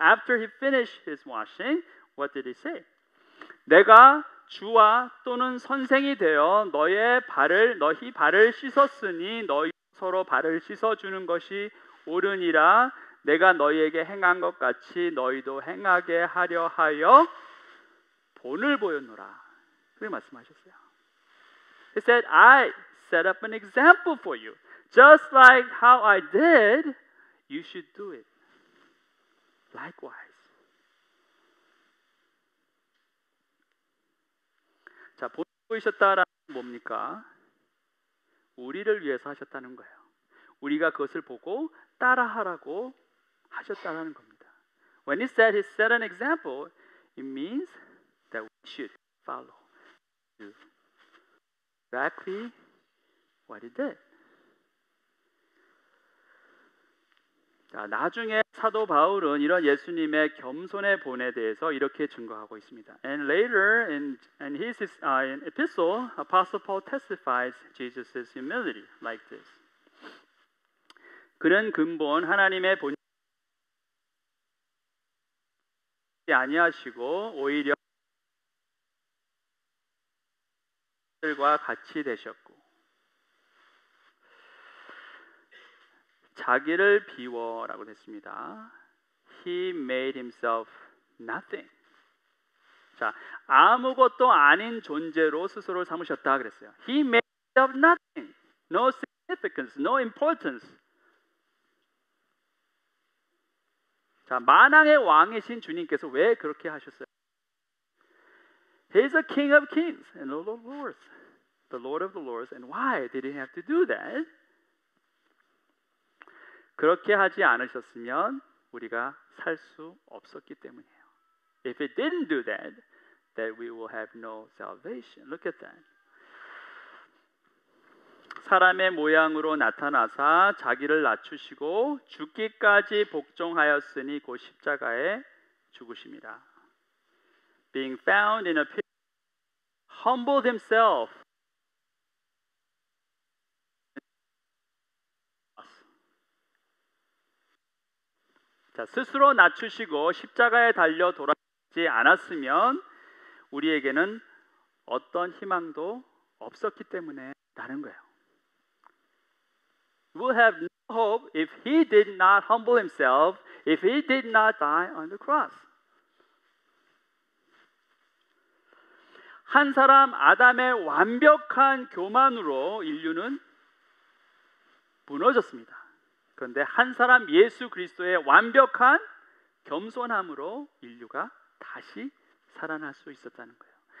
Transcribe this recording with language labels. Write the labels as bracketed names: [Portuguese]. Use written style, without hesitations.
[English] After he finished his washing, what did he say? [Korean] 내가 주와 또는 선생이 되어 너희 발을 씻었으니 너희 서로 발을 씻어주는 것이 옳으니라. 내가 너희에게 행한 것 같이 너희도 행하게 하려 하여 본을 보였노라. 그렇게 말씀하셨어요. [English] He said, I set up an example for you. Just like how I did, you should do it. Likewise. [Korean] 자, 본을 보이셨다라는 뭡니까? 우리를 위해서 하셨다는 거예요. 우리가 그것을 보고 따라하라고 하셨다는 겁니다. [English] When he said he set an example, it means that we should follow. Do exactly what he did. [Korean] 자, 나중에 사도 바울은 이런 예수님의 겸손의 본에 대해서 이렇게 증거하고 있습니다. [English] And later in his epistle, Apostle Paul testifies Jesus' humility like this. [Korean] 그는 근본 하나님의 본이 아니하시고 오히려 들과 같이 되셨고 자기를 비워라고 됐습니다. [English] He made himself nothing. [Korean] 자, 아무것도 아닌 존재로 스스로를 삼으셨다 그랬어요. [English] He made of nothing, no significance, no importance. [Korean] 자, 만왕의 왕이신 주님께서 왜 그렇게 하셨어요? [English] He is a King of Kings and Lord of Lords, the Lord of the Lords. And why did He have to do that? [Korean] 그렇게 하지 않으셨으면 우리가 살 수 없었기 때문이에요. [English] If He didn't do that, that we will have no salvation. Look at that. [Korean] 사람의 모양으로 나타나사 자기를 낮추시고 죽기까지 복종하였으니 곧 십자가에 죽으심이라. [English] Being found in appearance, humbled Himself. [Korean] 자, 스스로 낮추시고 십자가에 달려 돌아가지 않았으면 우리에게는 어떤 희망도 없었기 때문에 라는 거예요. [English] We'll have no hope if He did not humble Himself, if He did not die on the cross. [Korean] 한 사람 아담의 완벽한 교만으로 인류는 무너졌습니다. 그런데 한 사람 예수 그리스도의 완벽한 겸손함으로 인류가 다시 살아날 수 있었다는 거예요.